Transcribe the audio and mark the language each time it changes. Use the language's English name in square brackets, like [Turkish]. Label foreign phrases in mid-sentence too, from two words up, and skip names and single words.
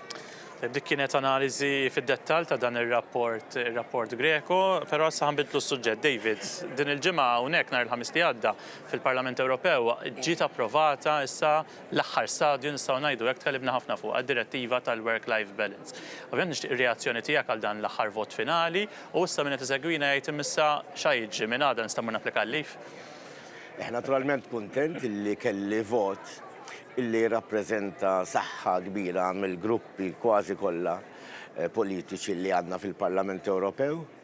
[Maltese] Dik kienet analiżi fid-dettall ta' dan ir-rapport Greko, però issa ħanbidlu s-suġġett. David, din il-ġimgħa hawnhekk nhar il-ħamis li għadda fil-Parlament Ewropew ġiet approvata issa l-aħħar stadju nistgħu ngħidu hekk tkellimna ħafna fuq għad-direttiva tal- [English] work-life balance. [Maltese] Ovvjament nixtieq ir-reazzjoni tiegħek għal dan l-aħħar vot finali u issa min qed iżegwina jgħid imissa x'jiġri minn għada nistgħu napplika l-lif. Naturalment kuntent illi kelli vot illi rappreżenta saħħa kbira mill-gruppi kważi kollha politiċi li għandna fil-Parlament Ewropew.